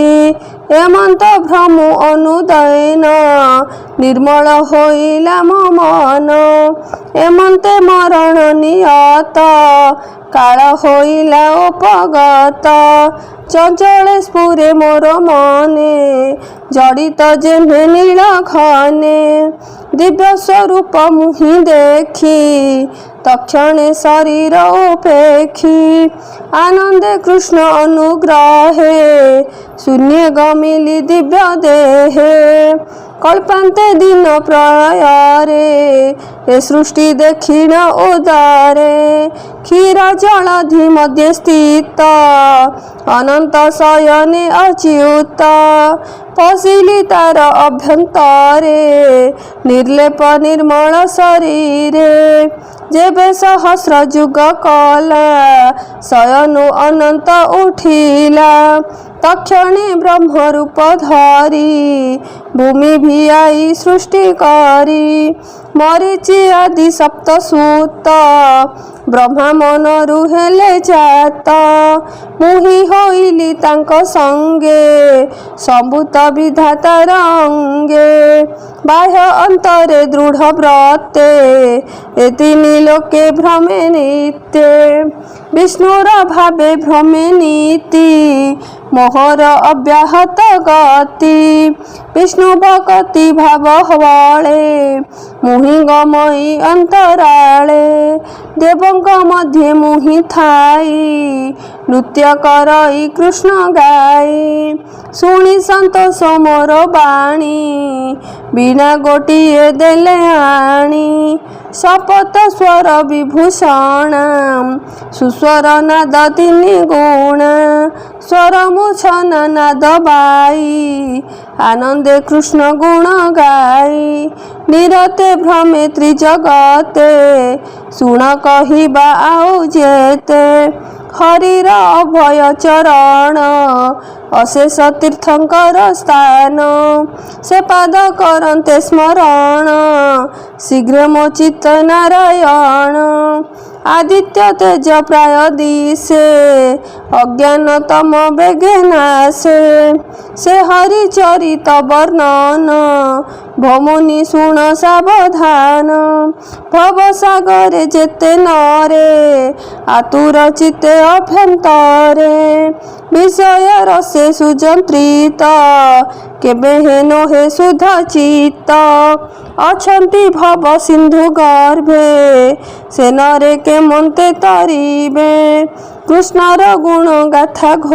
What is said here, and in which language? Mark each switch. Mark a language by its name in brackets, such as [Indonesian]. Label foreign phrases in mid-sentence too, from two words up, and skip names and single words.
[Odia] ଏମନ୍ତ ଭ୍ରମୁ ଅନୁଦୟନ ନିର୍ମଳ ହୋଇଲା ମୋ ମନ ଏମନ୍ତେ ମରଣ ନିୟତ କାଳ ହୋଇଲା ଉପଗତ ଚଞ୍ଚଳେ ସ୍ଫୁରେ ମୋର ମନେ ଜଡ଼ିତ ଯେହ୍ନେ ନୀଳ ଘନେ ଦିବ୍ୟ ସ୍ୱରୂପ ମୁହିଁ ଦେଖି ତକ୍ଷଣେ ଶରୀର ଉପେକ୍ଷି ଆନନ୍ଦେ କୃଷ୍ଣ ଅନୁଗ୍ରହେ ଶୂନ୍ୟେ ଗମିଲି ଦିବ୍ୟ ଦେହେ କଳ୍ପାନ୍ତେ ଦିନ ପ୍ରଳୟରେ ଏ ସୃଷ୍ଟି ଦେଖିଣ ଉଦରେ କ୍ଷୀର ଜଳଧି ମଧ୍ୟେ ସ୍ଥିତ ଅନନ୍ତ ଶୟନେ ଅଚ୍ୟୁତ ପଶିଲି ତାର ଅଭ୍ୟନ୍ତରେ ନିର୍ଲେପ ନିର୍ମଳ ଶରୀରେ ଯେବେ ସହସ୍ର ଯୁଗ କଲା ଶୟନୁ ଅନନ୍ତ ଉଠିଲା ତକ୍ଷଣେ ବ୍ରହ୍ମରୂପ ଧରି ଭୂମି ଭିଆଇ ସୃଷ୍ଟି କରି ମରୀଚି ଆଦି ସପ୍ତ ସୁତ ବ୍ରହ୍ମା ମନରୁ ହେଲେ ଜାତ ମୁହିଁ ହୋଇଲି ତାଙ୍କ ସଙ୍ଗେ ସମ୍ଭୂତ ବିଧାତାର ଅଙ୍ଗେ ବାହ୍ୟ ଅନ୍ତରେ ଦୃଢ଼ ବ୍ରତେ ଏ ତିନି ଲୋକେ ଭ୍ରମେ ନିତ୍ୟେ ବିଷ୍ଣୁର ଭାବେ ଭ୍ରମେ ନୀତି ମୋହର ଅବ୍ୟାହତ ଗତି ବିଷ୍ଣୁ ଭକ୍ତି ଭାବ ହବାଲେ ମୁହିଁ ଗମଇ ଅନ୍ତରାଳେ ଦେବଙ୍କ ମଧ୍ୟ ମୁହିଁ ଥାଇ ନୃତ୍ୟ କରଇ କୃଷ୍ଣ ଗାଇ ଶୁଣି ସନ୍ତୋଷ ମୋର ବାଣୀ ବିନା ଗୋଟିଏ ଦେଲେ ଆଣି ଶପଥ ସ୍ୱର ବିଭୂଷଣ ସୁସ୍ୱର ନାଦ ତିନି ଗୁଣ ସ୍ୱର ମୁଛନ ନାଦ ବାଇ ଆନନ୍ଦେ କୃଷ୍ଣ ଗୁଣ ଗାଇ ନିରତେ ଭ୍ରମେ ତ୍ରିଜଗତେ ଶୁଣ କହିବା ଆଉ ଯେତେ ହରିର ଅଭୟ ଚରଣ ଅଶେଷ ତୀର୍ଥଙ୍କର ସ୍ଥାନ ସେ ପାଦ କରନ୍ତେ ସ୍ମରଣ ଶୀଘ୍ର ମୋ ଚିତ୍ତ ନାରାୟଣ ଆଦିତ୍ୟ ତେଜ ପ୍ରାୟ ଦିଶେ ଅଜ୍ଞାନତମ ବେଗେ ନାଶେ ସେ ହରି ଚରିତ ବର୍ଣ୍ଣନ ଭମୁନି ଶୁଣ ସାବଧାନ ଭବ ସାଗରେ ଯେତେ ନରେ ଆତୁର ଚିତ୍ତେ ଅଭ୍ୟନ୍ତରେ ବିଷୟ ରସେ ସୁଜନ୍ତ୍ରିତ କେବେ ହେନୋ ହେ ସୁଧ ଚିତ୍ତ ଅଛନ୍ତି ଭବ ସିନ୍ଧୁ ଗର୍ଭେ ସେ ନରେ କେ ମନ୍ତେ ତରିବେ କୃଷ୍ଣର ଗୁଣ ଗାଥା